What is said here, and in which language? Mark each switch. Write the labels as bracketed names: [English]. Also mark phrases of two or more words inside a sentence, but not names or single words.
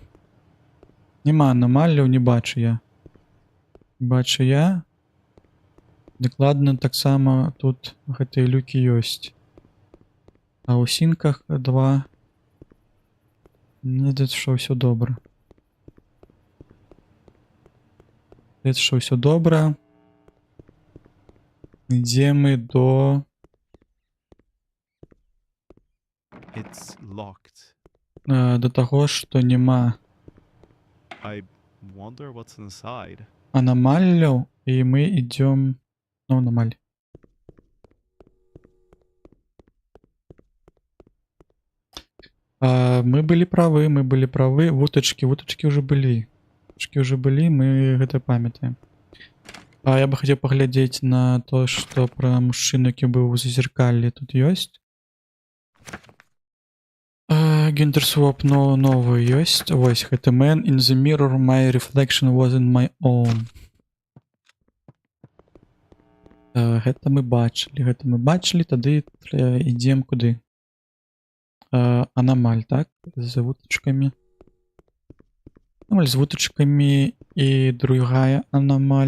[Belarusian] Нема анамаліяў, не бачу я. Дакладна таксама тут гэтыя люкі ёсць. А ў сінках 2. Мне здаецца, што ўсё добра. Ідзе мы до... [English] It's locked. [Belarusian] До таго, што няма [English] I wonder what's inside. [Belarusian] анамаліяў, і мы ідзём на анамаль. Мы былі правы. Вутачкі ўжо былі. Мы гэта памятаем. Я бы хацеў паглядзець на то, што пра мужчыну, які быў у зазеркаллі, тут ёсць. Гендерсвоп новы ёсць. Вось гэты [English] man in the mirror, my reflection wasn't my own. [Belarusian] Гэта мы бачылі, тады ідзем куды? Анамаль, так? З вутачкамі. Анамаль з вутачкамі і другая анамаль.